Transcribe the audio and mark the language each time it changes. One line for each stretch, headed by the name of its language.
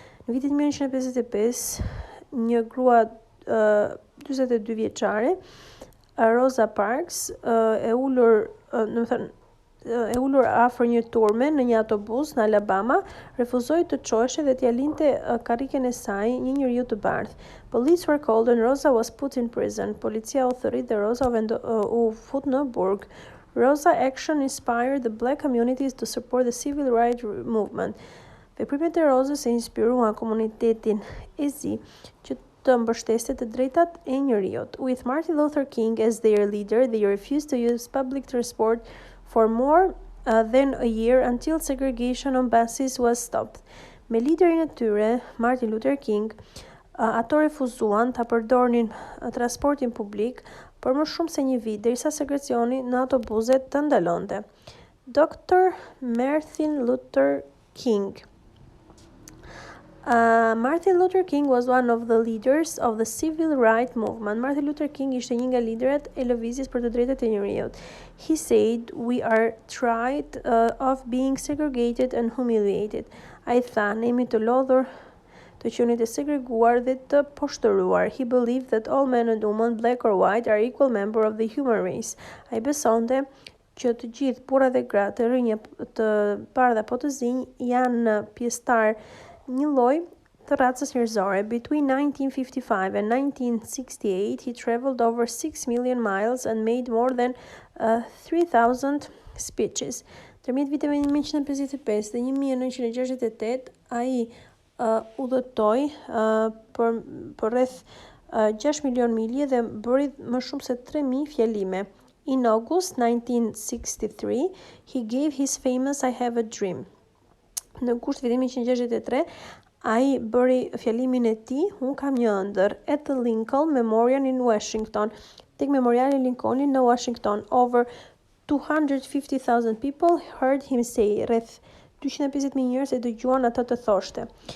Albanian: Në vitin 1955, një grua 42 vjeçare, Rosa Parks, e ulur afër një turme në një autobus në Alabama, refuzoi të çoheshe dhe t'ia linte karriken e saj një njeriu të bardhë.
English: Police were called and Rosa was put in prison.
Albanian: Policia u thërrit dhe Rosa u fut në burg.
English: Rosa action inspired the black communities to support the civil rights movement.
Albanian: Veprimet e Rosës e inspiruan komunitetin e zi që të mbështeste të drejtat e njerëzit.
English: With Martin Luther King as their leader, they refused to use public transport for more than a year until segregation on buses was stopped.
Albanian: Me liderin e tyre, Martin Luther King, ato refuzuan ta përdornin transportin publik për më shumë se një vit, derisa segregacioni në autobuse të ndalonte.
English: Dr. Martin Luther King. Martin Luther King was one of the leaders of the civil rights movement.
Albanian: Martin Luther King ishte një nga liderat e lëvizjes për të drejtat e njerëzit.
English: He said, "We are tired of being segregated and humiliated."
Albanian: Ai tha, ne jemi të lodhur të qenit të segreguar dhe të poshtëruar.
English: He believed that all men and women, black or white, are equal members of the human race.
Albanian: Ai besonte që të gjithë burrat dhe gratë, të rinj, të bardha apo të zinj, janë pjesëtar një lloj të racës njerëzore.
English: Between 1955 and 1968, he traveled over 6 million miles and made more than 3,000 speeches.
Albanian: Tërmjet viteve 1955 dhe 1968, ai udhëtoi për rreth 6 milion milje dhe bëri më shumë se 3.000 fjalime.
English: In August 1963, he gave his famous I Have a Dream.
Albanian: Në gusht vitin 1963, ai bëri fjalimin e tij, unë kam një ëndër,
English: at the Lincoln Memorial in Washington,
Albanian: tek memoriali Lincolnit në Washington.
English: Over 250,000 people heard him say,
Albanian: rreth 250.000 njerëz e dëgjuan atë të thoshte.